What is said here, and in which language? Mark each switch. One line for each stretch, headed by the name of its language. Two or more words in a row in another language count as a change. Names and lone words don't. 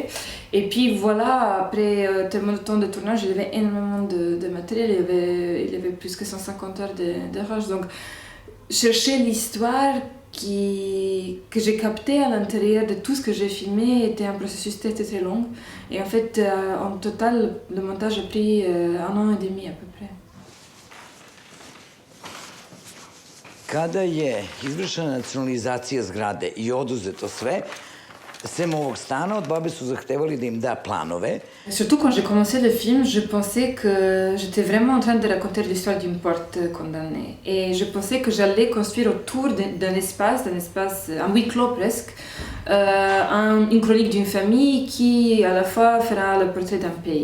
French: Et puis voilà, après tellement de temps de tournage, il y avait énormément de matériel, il y avait plus que 150 heures de rush. Donc, chercher l'histoire que j'ai captée à l'intérieur de tout ce que j'ai filmé était un processus très, très, très long. Et en fait, en total, le montage a pris 1 an et demi à peu près.
Serbian: Kada je izvršena nacionalizacija zgrade i oduzeto sve, sem ovog stana, od babe su zahtevali da im da planove.
French: Surtout quand j'ai commencé le film, je pensais que j'étais vraiment en train de raconter l'histoire d'une porte condamnée. Et je pensais que j'allais construire autour d'un espace, un huis clos presque, une chronique d'une famille qui à la fois fera le portrait d'un pays.